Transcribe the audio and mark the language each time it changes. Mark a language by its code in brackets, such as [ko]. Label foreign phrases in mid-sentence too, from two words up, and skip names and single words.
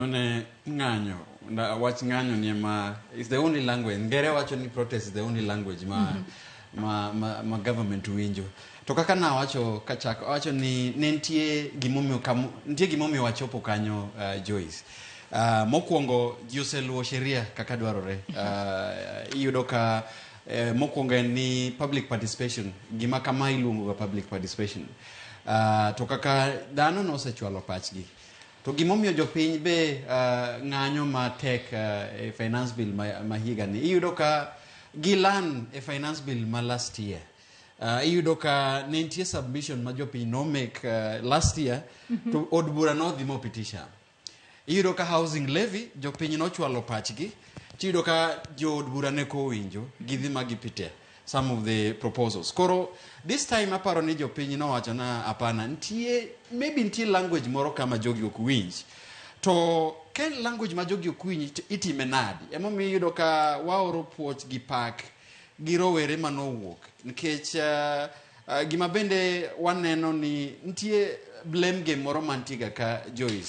[luo] Ng'anyo, wach ng'anyo ni [en] is the only language. [luo] Ngere wacho ni [en] protest is the only language [luo] ma government winjo. To kaka na wacho kachako wacho ni nitie gimomiyo wachopo kanyo Joyce. Mokwongo jiuseluwo sheria kaka dwarore. Iyudo ka mokwongo ni [en] public participation, [luo] gima kama iluongo ga [en] public participation. [luo] To kaka dhano no osechwalo pachgi. To gimomiyo jopiny be ng'anyo matek e [en] finance bill [luo] ma higa ni. Iyudo ka gilan e [en] finance bill [luo] ma [en] last year. [luo] Iyudo ka nitie submission ma jopiny no make [en] last year [luo] to od bura no dhi mopitisha. Iyudo ka [en] housing levy [luo] jopiny no chwalo pachgi. Iyudo ka jo od bura ne ko winjo gidhi magipite [en] some of the proposals. [luo] Koro [en] this time [luo] aparo ni jopiny no wacho na apana maybe nitie language moro kama jogi ok winj. To ken language ma jogi ok winj itime nadi. Emomiyo iyudo ka waoro puoch gi pak gi rowere manowuok. Nikech gima bende waneno ni nitie [en] blame game [luo] moro mantiga ka Joyce.